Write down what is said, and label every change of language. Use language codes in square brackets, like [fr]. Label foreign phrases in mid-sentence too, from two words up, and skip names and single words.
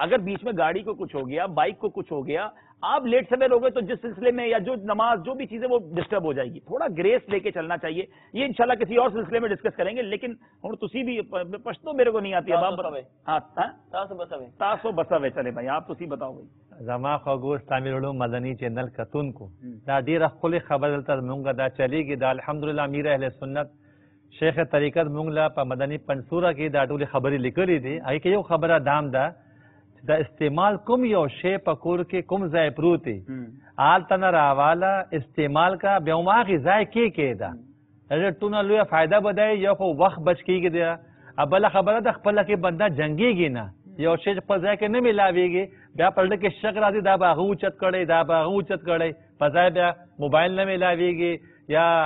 [ur] اگر بیچ میں گاڑی کو کچھ ہو گیا، بائک کو کچھ ہو گیا، آپ لیٹ سویر ہو گئے تو جس سلسلے میں یا جو نماز جو بھی چیزیں وہ ڈسٹرب ہو جائے گی، تھوڑا گریس لے کے چلنا چاہیے۔ یہ انشاءاللہ کسی اور سلسلے میں ڈسکس کریں گے، لیکن ہوں تسی بھی پشتو میرے کو نہیں آتی ہے، ہاں [ps] تاسو بسوے، [ur] چلے بھائی آپ تسی بتاؤ بھائی۔ [ps] زما خوږو اسلامي علوم مدني چینل کتونکو دا ډیره ښکلې خبره دلته مونږ دا چلیږي، دا الحمدلله امیر اهل سنت شیخ طریقت مونږ له په مدني پنصوره کې دا ټولې خبرې لیکلې دي۔ هغې کې یو خبره دام ده چې دا استعمال کوم یو شی په کور کې کوم ځای پروت دی، هلته نه راواله استعمال کا، بیا هم هغې ځای کېږده، هغې ټونه لویه فایده به دی، یو خو وخت بچ کېږي دی، بله خبره ده خپله کې بنده جنګېږي نه، یو شی چې خپل ځای کې نه میلاویږي بیا په زړه کې شک راځي دا به هغه اوچت کړی، دا به هغه اوچت کړی، په ځای بیا موبایل نه میلاویږي یا